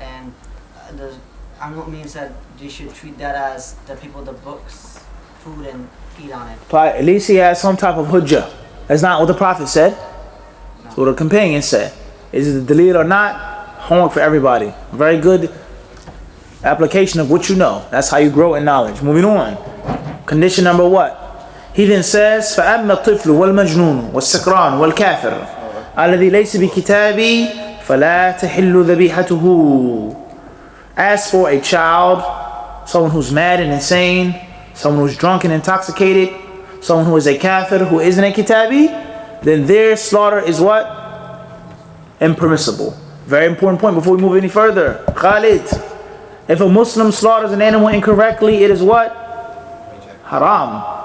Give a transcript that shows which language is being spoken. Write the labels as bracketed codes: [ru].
[en] And the Amr said they should treat that as the people of the books, food, and eat on it. But at least he has some type of hujjah. That's not what the Prophet said. That's what the companion said. Is it the dalil or not? Homework for everybody. Very good application of what you know. That's how you grow in knowledge. Moving on. Condition number what? [ar] He then says, فَأَمَّا الطِّفْلُ وَالْمَجْنُونُ وَالسَّكْرَانُ وَالْكَافِرُ الَّذِي لَيْسَ بِكِتَابِي فَلَا تَحِلُّ ذَبِيحَتُهُ. [en] As for a child, someone who's mad and insane, someone who's drunk and intoxicated, someone who is a kafir, who isn't a kitabi, then their slaughter is what? Impermissible. Very important point before we move any further. Khalid, if a Muslim slaughters an animal incorrectly, it is what? Haram.